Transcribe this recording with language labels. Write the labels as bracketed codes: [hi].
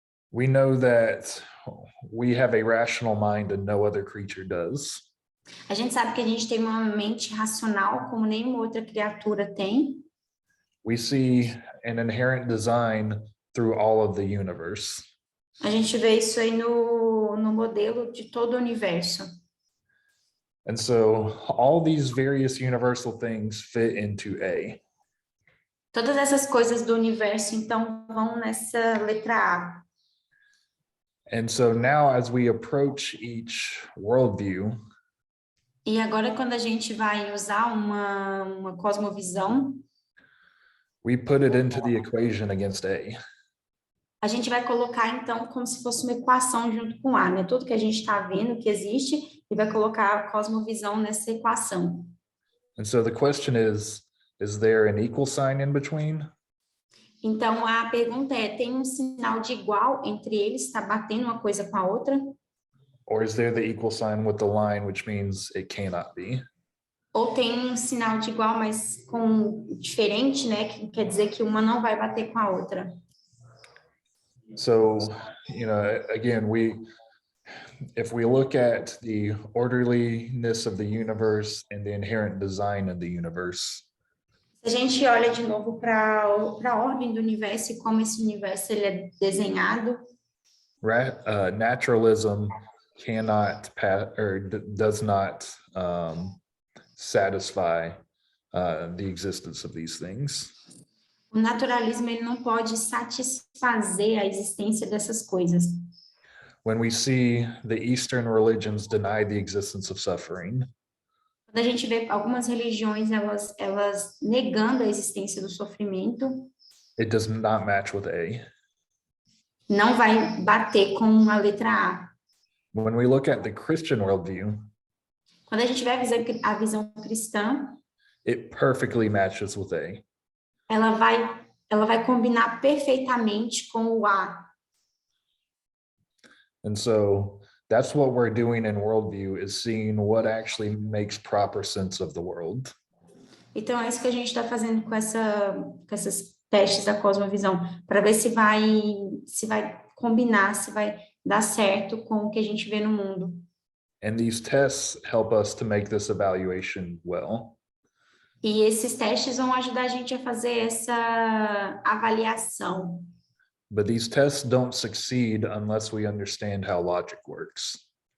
[en] We know that we have a rational mind and no other creature does. [pt] A gente sabe que a gente tem uma mente racional como nenhuma outra criatura tem. [en] We see an inherent design through all of the universe. [pt] A gente vê isso aí no modelo de todo o universo. [en] And so all these various universal things fit into A. [pt] Todas essas coisas do universo, então, vão nessa letra A. [en] And so now as we approach each worldview, [pt] e agora quando a gente vai usar uma cosmovisão, [en] we put it into the equation against A. [pt] A gente vai colocar, então, como se fosse uma equação junto com A, né? Tudo que a gente está vendo que existe, e vai colocar a cosmovisão nessa equação. [en] And so the question is there an equal sign in between? [pt] Então, a pergunta é, tem um sinal de igual entre eles, está batendo uma coisa com a outra? [en] Or is there the equal sign with the line, which means it cannot be? [pt] Ou tem um sinal de igual, mas com diferente, né? Que quer dizer que uma não vai bater com a outra. [en] So, again, if we look at the orderliness of the universe and the inherent design of the universe, [pt] se a gente olha de novo para a ordem do universo e como esse universo ele é desenhado, [en] naturalism cannot does not satisfy the existence of these things. [pt] O naturalismo ele não pode satisfazer a existência dessas coisas. [en] When we see the Eastern religions deny the existence of suffering, [pt] Quando a gente vê algumas religiões elas negando a existência do sofrimento, [en] it does not match with A. [pt] não vai bater com a letra A. [en] When we look at the Christian worldview, [pt] Quando a gente vê a visão cristã, [en] it perfectly matches with A. [pt] ela vai combinar perfeitamente com o A. [en] And so that's what we're doing in worldview, is seeing what actually makes proper sense of the world. [pt] Então, é isso que a gente está fazendo com essas testes da cosmovisão, para ver se vai combinar, se vai dar certo com o que a gente vê no mundo. [en] And these tests help us to make this evaluation well. [pt] E esses testes vão ajudar a gente a fazer essa avaliação. [en] But these tests don't succeed unless we understand how logic works.